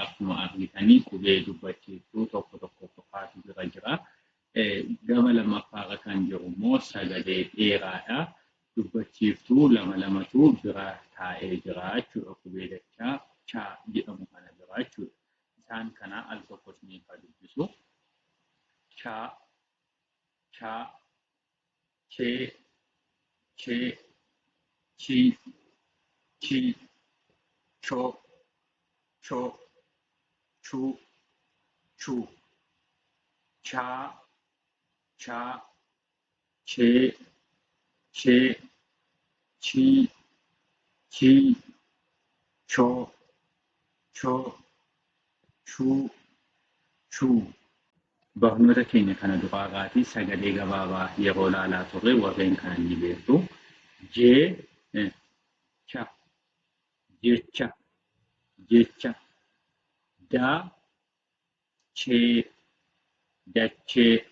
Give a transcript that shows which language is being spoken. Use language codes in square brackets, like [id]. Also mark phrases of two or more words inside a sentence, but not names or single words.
[om] Akkuma argitanii qubee dubbachiiftuu tokko qofaatu jira. Gama lammaffaarra kan jiru immoo sagalee dheeraadha. Dubbachiiftuu lamatu bira taa'ee jira jechuudha. Qubee dachaa chaa jedhamu kana jira jechuudha. Isaan kana al tokkos ni dubbisu. Chaa, chee, chee, chii, chii, choo, choo, chuu, chuu. Chaa, chee, chee, chii, chii, choo, chuu, chuu. Barnoota keenya kana duraarraatii sagalee gabaabaa yeroo ilaalaa turre warreen kana ni beektu. Jecha, dachee, dachee,